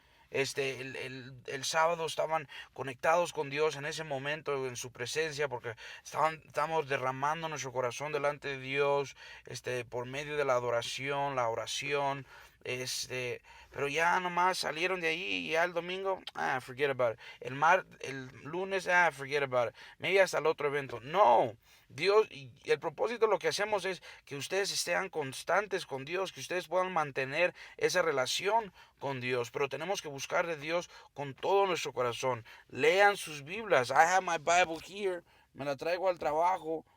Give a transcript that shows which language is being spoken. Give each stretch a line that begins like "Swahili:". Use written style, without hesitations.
Spanish: El sábado estaban conectados con Dios en ese momento, en su presencia, porque estamos derramando nuestro corazón delante de Dios, por medio de la adoración, la oración, pero ya nomás salieron de ahí y ya el domingo,
English: forget about it.
Spanish: El lunes,
English: forget about it. Maybe
Spanish: hasta el otro evento. No, Dios, y el propósito lo que hacemos es que ustedes estén constantes con Dios, que ustedes puedan mantener esa relación con Dios, pero tenemos que buscar de Dios con todo nuestro corazón. Lean sus Biblias.
English: I have my Bible here.
Spanish: Me la traigo al trabajo.